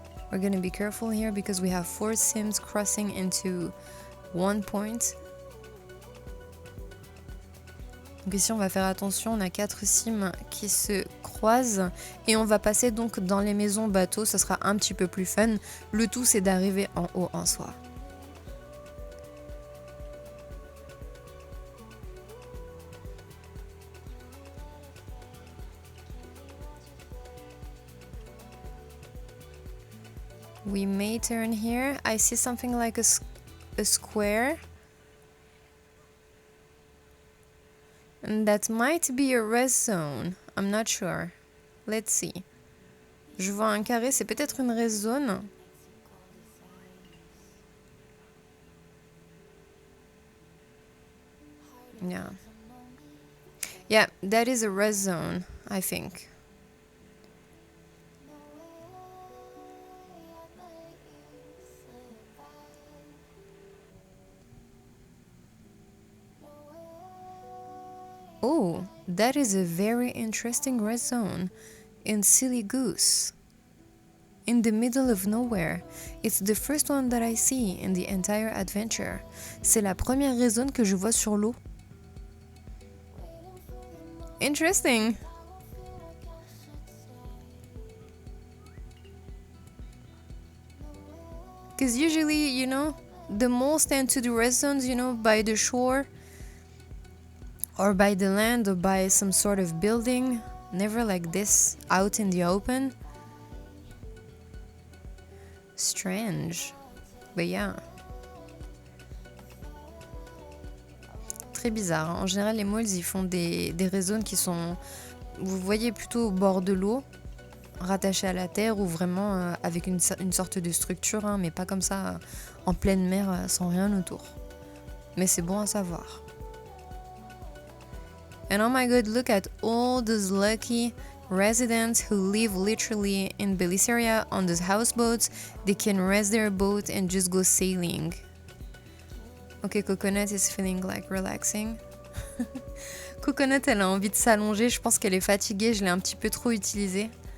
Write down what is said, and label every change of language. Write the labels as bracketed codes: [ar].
[en] We're gonna be careful here because we have 4 sims crossing into 1 point. [fr] Donc ici on va faire attention, on a 4 sims qui se croisent et on va passer donc dans les maisons bateaux, ça sera un petit peu plus fun. Le tout c'est d'arriver en haut en soi. [en] We may turn here. I see something like a square. And that might be a rest zone. I'm not sure. Let's see. [fr] Je vois un carré, c'est peut-être une rest zone. [en] Yeah. Yeah, that is a rest zone, I think. Oh, that is a very interesting rest zone in Silly Goose, in the middle of nowhere. It's the first one that I see in the entire adventure. [fr] C'est la première rest zone que je vois sur l'eau. [en] Interesting. Because usually, you know, the moles tend to do rest zones, you know, by the shore, or by the land, or by some sort of building. Never like this, out in the open. Strange. But yeah. [fr] Très bizarre. Hein. En général, les moles, ils font des red zones qui sont, vous voyez, plutôt au bord de l'eau, rattachés à la terre ou vraiment avec une sorte de structure, hein, mais pas comme ça en pleine mer sans rien autour. Mais c'est bon à savoir. [en] And oh my god, look at all those lucky residents who live literally in Bellisseria on those houseboats. They can rest their boat and just go sailing. Ok, Coconut is feeling like relaxing. [fr] Coconut, elle a envie de s'allonger. Je pense qu'elle est fatiguée. Je l'ai un petit peu trop utilisée.